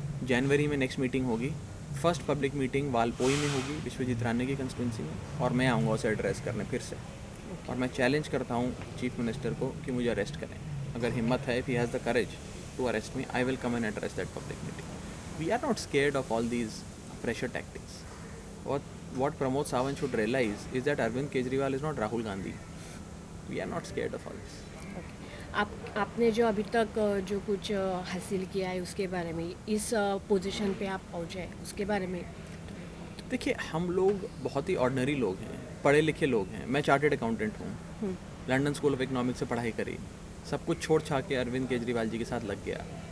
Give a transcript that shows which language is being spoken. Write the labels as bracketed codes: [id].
[hi] जनवरी में next meeting होगी, first public meeting Valpoi में होगी, विश्वजीत राणे की कंस्टिट्यूंसी में, और मैं आऊँगा उसे एड्रेस करने फिर से। और मैं चैलेंज करता हूँ चीफ मिनिस्टर को कि मुझे अरेस्ट करें। अगर हिम्मत है, [en] If he has the courage to arrest me, I will come and address that public meeting. We are not scared of all these pressure tactics. What Pramod Sawant should realize is that Arvind Kejriwal is not Rahul Gandhi. We are not scared of all this. [hi] आपने जो अभी तक जो कुछ हासिल किया है उसके बारे में, इस पोजीशन पे आप पहुँचे उसके बारे में? देखिए, हम लोग बहुत ही ऑर्डिनरी लोग हैं, पढ़े लिखे लोग हैं। मैं चार्टर्ड अकाउंटेंट हूँ, लंदन स्कूल ऑफ इकोनॉमिक्स से पढ़ाई करी, सब कुछ छोड़ छा के अरविंद केजरीवाल जी के साथ लग गया।